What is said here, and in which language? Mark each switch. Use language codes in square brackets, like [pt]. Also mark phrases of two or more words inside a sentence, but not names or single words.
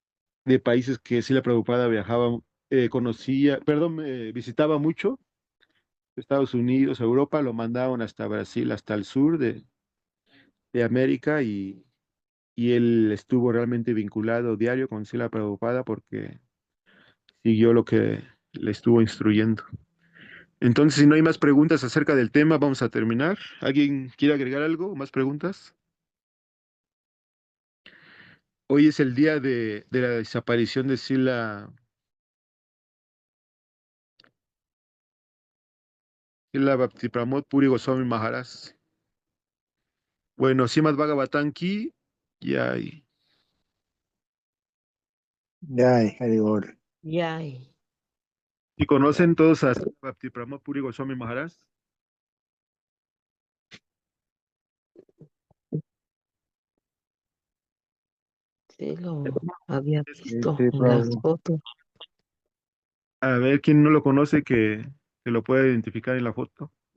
[es] Imagínense de países que Srila Prabhupada viajaba, conocía, perdón, visitaba mucho, Estados Unidos, Europa, lo mandaban hasta Brasil, hasta el sur de América y él estuvo realmente vinculado diario con Srila Prabhupada porque siguió lo que le estuvo instruyendo. Entonces, si no hay más preguntas acerca del tema, vamos a terminar. ¿Alguien quiere agregar algo? ¿Más preguntas? Hoy es el día de la desaparición de Srila Bhakti Puri Goswami Maharaj. Bueno, Srimad Bhagavatam Ki, ya. [sa] Jai, Haribol. Yay. [es] ¿Y conocen todos a Srila Bhakti Puri Goswami Maharaj? Sí, lo había Es- visto Sí, en las Prabhu. fotos. A ver, ¿quién no lo conoce que lo pueda identificar en la foto?